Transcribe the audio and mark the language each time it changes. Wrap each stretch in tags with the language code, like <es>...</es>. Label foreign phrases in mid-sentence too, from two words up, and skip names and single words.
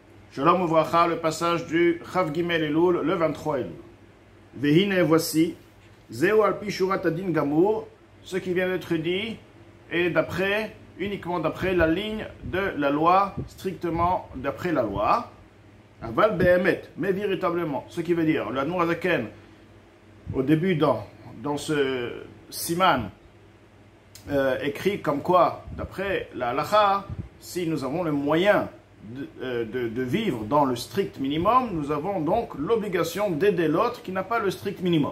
<he>שלום וברכה,</he> <fr>le passage du Chav Gimel Elul, le 23 Elul.</fr> <he>והנה, voici, זהו על פי שורת הדין גמור,</he> <fr>ce qui vient d'être dit, est d'après, uniquement d'après la ligne de la loi, strictement d'après la loi.</fr> <he>אבל באמת,</he> <fr>mais véritablement, ce qui veut dire, le Admor Hazaken, au début dans ce siman, écrit comme quoi, d'après la halacha, si nous avons le moyen de vivre dans le strict minimum, nous avons donc l'obligation d'aider l'autre qui n'a pas le strict minimum.</fr>